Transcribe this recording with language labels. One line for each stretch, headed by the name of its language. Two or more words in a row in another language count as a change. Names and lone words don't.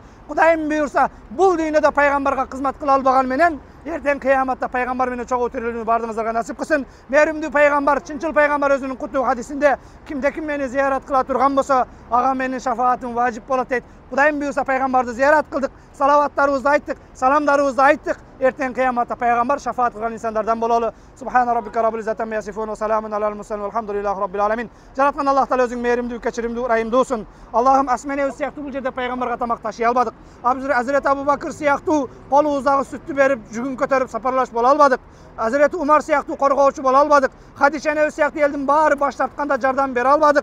Kyrgyz: Кудайым буйрса, бул дүйнөдө пайгамбарга кызмат кыла албаган менен эртең кыяматта пайгамбар менен чогуу тирилүүнү бардыгыңыздарга насип кылсын. Мээримдүү пайгамбар, чынчыл пайгамбар өзүнүн куттуу хадисинде кимде ким мени зыярат кыла турган болсо, ага менин шафаатым важип болот дейт. Кудайым буйрса пайгамбарды зыярат кылдык, салаваттарыбызды айттык, саламдарыбызды айттык. Эртең кыяматта пайгамбар шафаат кылган инсандардан бололу.
Arabic: سبحان ربك رب العزة عما يصفون وسلام على المرسلين والحمد لله رب العالمين.
Kyrgyz: Жараткан Аллах Таала өзүң мээримдүү, кечиримдүү, ырайымдуусун. Аллахым асменебиз сыяктуу бул жерде пайгамбарга тамак ташый албадык. Азирет Абу Бакыр сыяктуу колубуздагы сүттү берип, жүгүн көтөрүп сапарлаш боло албадык. Азирет Умар сыяктуу коргоочу боло албадык. Хадиша энебиз сыяктуу элдин баары баш тартканда жардам бере албадык.